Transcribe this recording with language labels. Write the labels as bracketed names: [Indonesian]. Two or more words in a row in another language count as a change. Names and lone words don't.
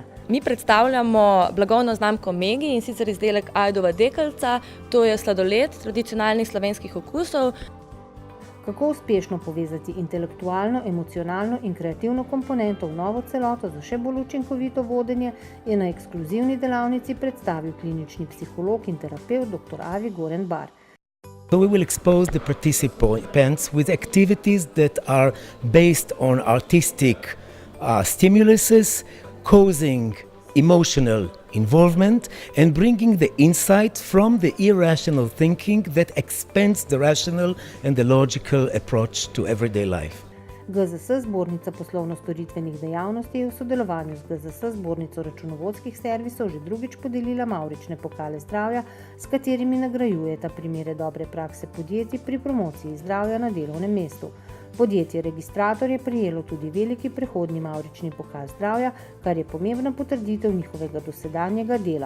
[Slovenian] Mi predstavljamo blagovno znamko Megi in sicer izdelek ajdova dekeljca, to je sladoled tradicionalnih slovenskih okusov. Kako uspešno povezati intelektualno, emocionalno in kreativno komponento v novo celoto za še bolj učinkovito vodenje, je na ekskluzivni delavnici predstavil klinični psiholog in terapevt dr. Avi Gorenbar. [English] So we will expose the participants with activities that are based on artistic stimuluses, causing emotional involvement and bringing the insight from the irrational thinking that expands the rational and the logical approach to everyday life. [Slovenian] GZS, zbornica poslovno-storitvenih dejavnosti, je v sodelovanju z GZS, zbornico računovodskih servisov, že drugič podelila mavrične pokale zdravja, s katerimi nagrajujeta primere dobre prakse podjetij pri promociji zdravja na delovnem mestu. Podjetje Registrator je prejelo tudi veliki prehodni mavrični pokal zdravja, kar je pomembna potrditev njihovega dosedanjega dela.